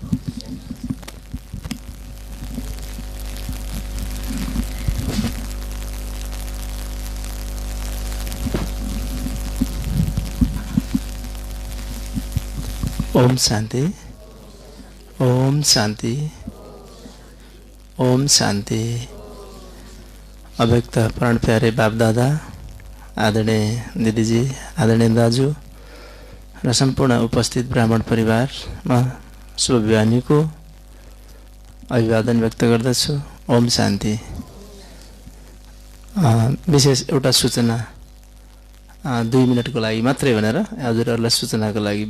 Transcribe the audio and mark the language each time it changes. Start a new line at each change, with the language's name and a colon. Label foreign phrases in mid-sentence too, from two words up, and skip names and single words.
Hindi: ओम शान्ति, ओम शान्ति, ओम शान्ति। अव्यक्त प्राण प्यारे बाप दादा,
Nepali: आदरणीय दिदीजी, आदरणीय दाजु र सम्पूर्ण उपस्थित ब्राह्मण परिवारमा शुभ बिहानीको अभिवादन व्यक्त गर्दछु।
Hindi: ओम शान्ति।
Nepali: विशेष एउटा सूचना 2 मिनटको लागि मात्रै भनेर हजुरहरूलाई सूचनाको लागि।